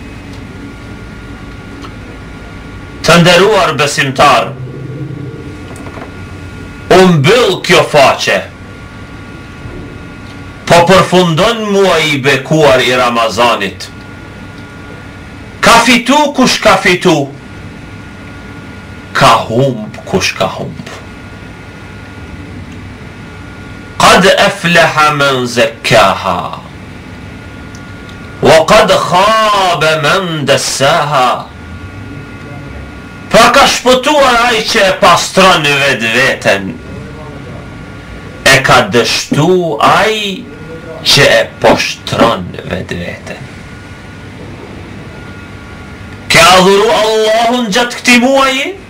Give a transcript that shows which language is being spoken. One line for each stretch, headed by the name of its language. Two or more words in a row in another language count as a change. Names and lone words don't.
Albanian: Të nderuar besimtar, u mbyll kjo faqe, po përfundon muaji i bekuar i Ramazanit. Ka fitu kush ka fitu, ka humb kush ka humb.
Arabic: قد أفلح من زكاها وقد خاب من دساها.
Albanian: Pra ka shpëtuar ai që e pastron vetveten, e ka dështu ai që e poshtron vetveten. Ke adhuru Allahun gjatë këtij muaji?